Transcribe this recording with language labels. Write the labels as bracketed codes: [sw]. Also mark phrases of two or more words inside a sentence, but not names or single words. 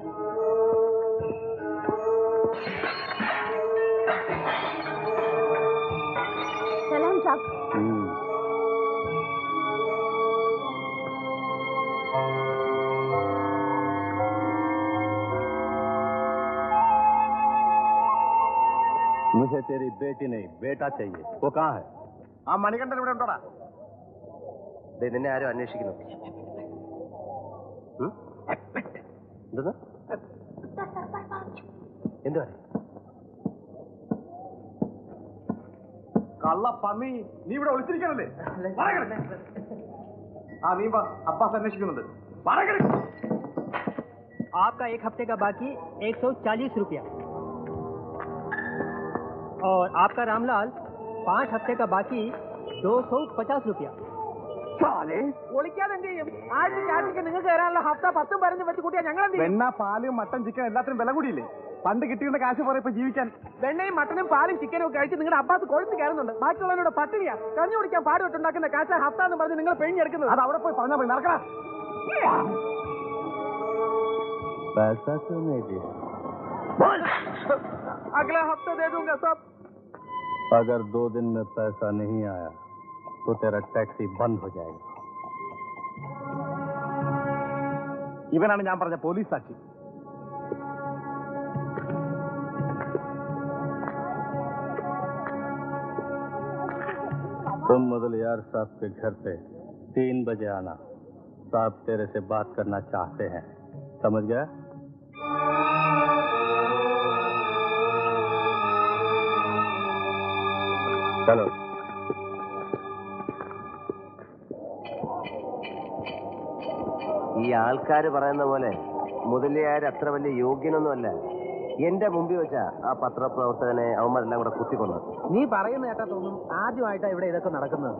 [hi] सलाम साहब. मुझे तेरी बेटी नहीं बेटा चाहिए. वो कहाँ है? [ml] ആ മണികണ്ഠൻ ഇവിടെ ഉണ്ടോടാ? നിന്നെ ആരും അന്വേഷിക്കുന്നു. എന്തുവാ? കള്ള പന്നി, നീ ഇവിടെ ഒളിച്ചിരിക്കണല്ലേ? ആ നീ അബ്ബാസ് അന്വേഷിക്കുന്നുണ്ട്. [hi] आपका 1 हफ्ते का बाकी 140 रुपया और आपका रामलाल 5 हफ्ते का बाकी 250 रुपया. [ml] ഒളിക്കാതെ എന്ത് ചെയ്യും? ആഴ്ചക്ക് നിങ്ങൾക്ക് തരാനുള്ള ഹഫ്ത 10 15 വെച്ച് കൂട്ടിയാൽ ഞങ്ങൾ എന്ത് ചെയ്യും? വെണ്ണ, പാല്, മട്ടൻ, ചിക്കൻ എല്ലാത്തിനും വില കൂടിയില്ലേ? പണ്ട് കിട്ടിയിരുന്ന കാശ് പോലെ ഇപ്പൊ ജീവിക്കാൻ. വെണ്ണയും മട്ടനും പാലും ചിക്കനും ഒക്കെ കഴിച്ച് നിങ്ങളുടെ അബ്ബാസ് കൊഴുത്ത് കയറുന്നുണ്ട്. ബാക്കിയുള്ളവരോട് പട്ടിണിയാ. കഞ്ഞി കുടിക്കാൻ പാടുപെട്ടുണ്ടാക്കുന്ന കാശ ഹഫ്ത എന്ന് പറഞ്ഞ് നിങ്ങൾ പിഴിഞ്ഞെടുക്കുന്നത്. അത് അവിടെ പോയി പറഞ്ഞാൽ പോയി നടക്കണം. [hi] पैसा क्यों नहीं दिया? अगला हफ्ता दे दूंगा सब. अगर 2 दिन में पैसा नहीं आया तो तेरा टैक्सी बंद हो जाएगा. [ml] ഇവനാണ് ഞാൻ പറഞ്ഞ പോലീസ് സാക്ഷി. [hi] तुम मुदलियार साहब के घर पे 3 बजे आना. साहब तेरे से बात करना चाहते हैं. समझ गया? चलो. [ml] ഈ ആൾക്കാർ പറയുന്ന പോലെ മുതലിയാർ അത്ര വലിയ യോഗ്യനൊന്നുമല്ല. എന്റെ മുമ്പിൽ വെച്ചാ ആ പത്രപ്രവർത്തകനെ അവന്മാരെല്ലാം കൂടെ കുത്തിക്കൊന്നു. നീ പറയുന്ന കേട്ടാ തോന്നും ആദ്യമായിട്ടാ ഇവിടെ ഇതൊക്കെ നടക്കുന്നത്.